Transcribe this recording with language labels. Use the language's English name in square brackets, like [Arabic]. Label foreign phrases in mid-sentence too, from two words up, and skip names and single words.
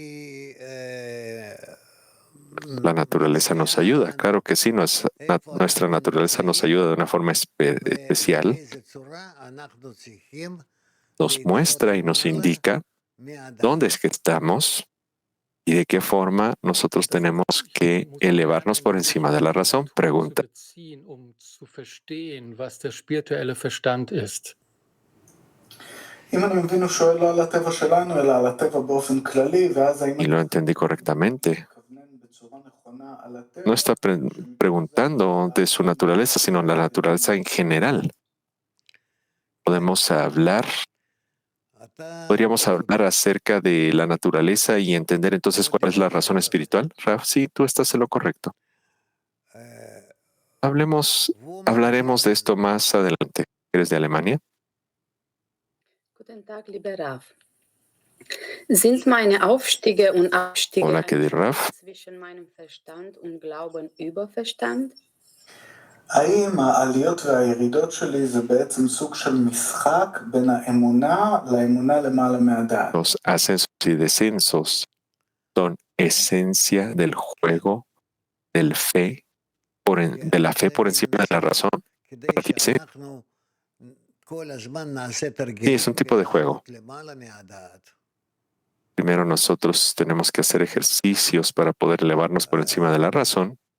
[Spanish] Rab dice, La naturaleza nos ayuda, claro que sí, nuestra naturaleza nos ayuda de una forma especial, nos muestra y nos indica dónde es que estamos y de qué forma nosotros tenemos que elevarnos por encima de la razón. Pregunta. [German] Zu verstehen, was der spirituelle Verstand ist. [Spanish] Y lo entendí correctamente. No está preguntando de su naturaleza, sino la naturaleza en general. Podríamos hablar acerca de la naturaleza y entender entonces cuál es la razón espiritual. Raf, sí, tú estás en lo correcto. Hablaremos de esto más adelante. ¿Eres de Alemania? [German] Guten Tag, lieber Raf. Sind meine Aufstiege und Abstiege [Spanish] Hola, querido Raf. [German] zwischen meinem Verstand und Glauben über Verstand? [Hebrew] האם העליות והירידות שלי זה בעצם סוג של משחק בין האמונה לאמונה למעלה מהדעת? [Spanish] Los ascensos y descensos son esencia del juego de la fe por encima de la razón. ¿Sí? Sí, es un tipo de juego. Primero nosotros tenemos que hacer ejercicios para poder elevarnos por encima de la razón.